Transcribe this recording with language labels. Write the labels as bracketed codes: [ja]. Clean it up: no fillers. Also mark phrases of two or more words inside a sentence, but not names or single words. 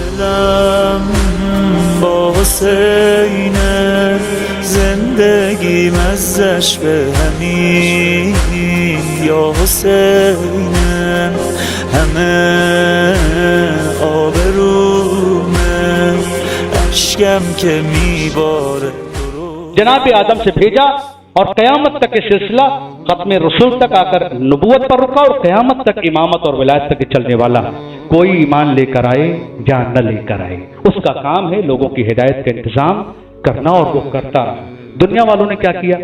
[fa] شدم با حسین زندگیم ازش به همین یا حسین همه آبرومه اشکم که میباره [ur] جناب آدم سے بھیجا اور قیامت تک یہ سلسلہ ختم رسول تک آ کر نبوت پر رکا اور قیامت تک امامت اور ولایت تک چلنے والا کوئی ایمان لے کر آئے یا نہ لے کر آئے، اس کا کام ہے لوگوں کی ہدایت کا انتظام کرنا، اور وہ کرتا رہا۔ دنیا والوں نے کیا کیا؟